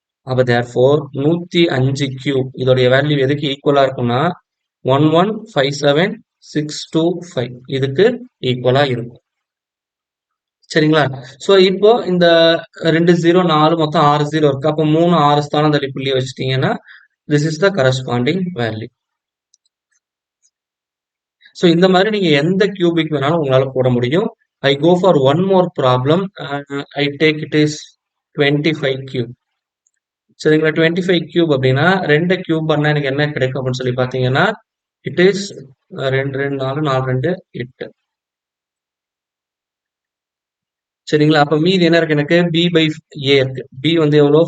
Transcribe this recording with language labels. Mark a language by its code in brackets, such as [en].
[ta] அப்ப therefore 105 cube இதோடைய value எதுக்கு ஈக்குவலா இருக்கும்னா 1157625 இதுக்கு ஈக்குவலா இருக்கும். சரிங்களா? சோ இப்போ இந்த 2 0 4 மொத்தம் 6 0 இருக்கு. அப்போ 3 6 ஸ்தானம் தள்ளி புள்ளி வச்சிட்டீங்கன்னா [en] this is the corresponding value. [ta] So இந்த மாதிரி நீங்க எந்த கியூபிக் வேணாலும் உங்களால போட முடியும். [en] I go for one more problem. I take it is 25 cube. [ta] சரிங்களா? 25 கியூப் அப்படின்னா 2 கியூப் பண்ணா எனக்கு என்ன கிடைக்கும் அப்படின்னு சொல்லி பாத்தீங்கன்னா [en] it is [ta] 2 2 4 4 2 8. சரிங்களா? அப்ப மீதி என்ன இருக்கு? எனக்கு b பை a இருக்கு. b வந்து எவ்வளோ?